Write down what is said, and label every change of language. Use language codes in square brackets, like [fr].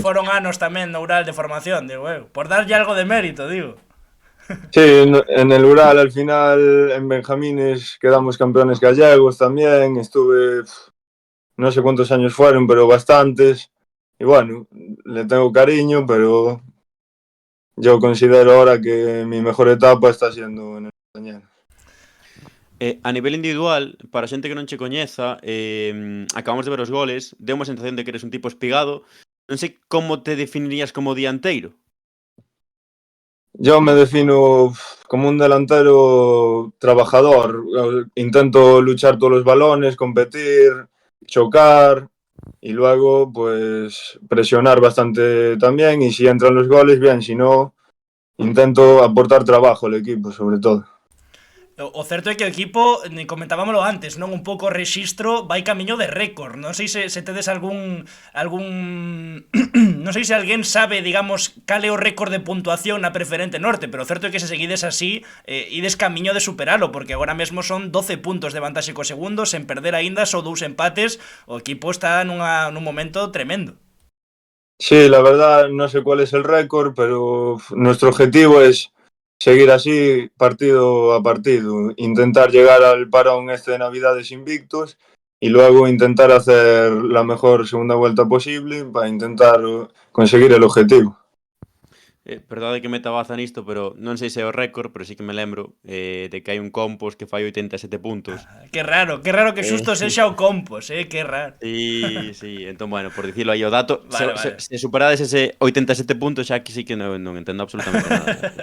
[gl] foron anos tamén no Ural de formación, digo, por darlle algo de mérito, digo. [es] Sí, en el Ural al final, en Benjamines quedamos campeones gallegos también, estuve, no sé cuántos años fueron, pero bastantes. Y bueno, le tengo cariño, pero yo considero ahora que mi mejor etapa está siendo en el Montañeros. [gl] A nivel individual, para a xente que non che coñeza, acabamos de ver os goles, deu unha sensación de que eres un tipo espigado. Non sei como te definirías como dianteiro. [es] Yo me defino como un delantero trabajador. Intento luchar todos los balones, competir, chocar y luego pues presionar bastante también. Y si entran los goles, bien. Si no, intento aportar trabajo al equipo, sobre todo. [gl] O certo é que o equipo, comentábamoslo antes, non un pouco o rexistro vai camiño de récord. Non sei se tedes algún non sei se alguén sabe, digamos, cal é o récord de puntuación na preferente norte, pero o certo é que se seguides así, ides camiño de superalo, porque agora mesmo son 12 puntos de vantaxe co segundo, sen perder aínda, só 2 empates. O equipo está nun momento tremendo. [es] Sí, la verdad no sé cuál es el récord, pero nuestro objetivo es seguir así partido a partido, intentar llegar al parón este de Navidades invictos y luego intentar hacer la mejor segunda vuelta posible para intentar conseguir el objetivo. [gl] Perdade que meta baza nisto, pero non sei se é o récord, pero sí que me lembro de que hai un Compos que fai 87 puntos. Que raro que xusto sexa o Compos, que raro. Sí, entón, bueno, por dicirlo aí o dato, Vale. se superades ese 87 puntos xa que sí que non entendo absolutamente nada.